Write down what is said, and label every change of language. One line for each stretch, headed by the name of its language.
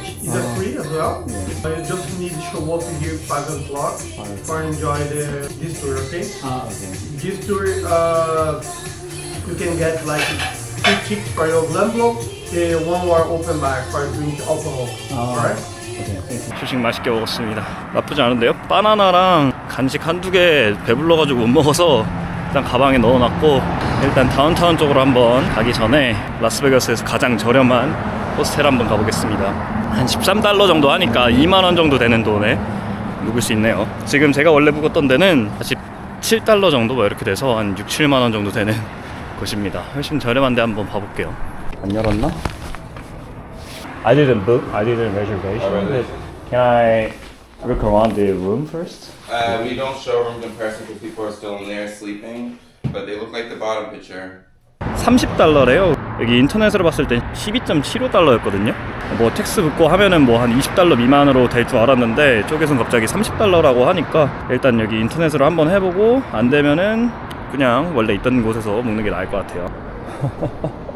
English: It's a free as well. You just need to walk here 5 o'clock for enjoy this tour, okay? Okay. This tour, you can get like 2 tickets for your Lambo, 1 hour open bar for drink alcohol. Alright?
Korean: 조식 맛있게 먹었습니다. 나쁘지 않은데요? 바나나랑 간식 한두 개 배불러가지고 못 먹어서 일단 가방에 넣어놨고 일단 다운타운 쪽으로 한번 가기 전에 라스베가스에서 가장 저렴한 호스텔 한번 가보겠습니다. 한 $13 정도 하니까 2만원 정도 되는 돈에 묵을 수 있네요. 지금 제가 원래 묵었던 데는 17달러 정도 뭐 이렇게 돼서 한 6, 7만원 정도 되는 곳입니다. 훨씬 저렴한데 한번 봐볼게요. 안 열었나?
English: I didn't book. I didn't reservation. But can I look around the room first? We don't show room comparison because people are still in there sleeping, but they look like the bottom picture.
Korean: $30래요. 여기 인터넷으로 봤을 때 12.75달러였거든요. 뭐 텍스 붙고 하면은 뭐 한 $20 미만으로 될 줄 알았는데 쪽에선 갑자기 $30라고 하니까 일단 여기 인터넷으로 한번 해보고 안 되면은 그냥 원래 있던 곳에서 먹는 게 나을 것 같아요.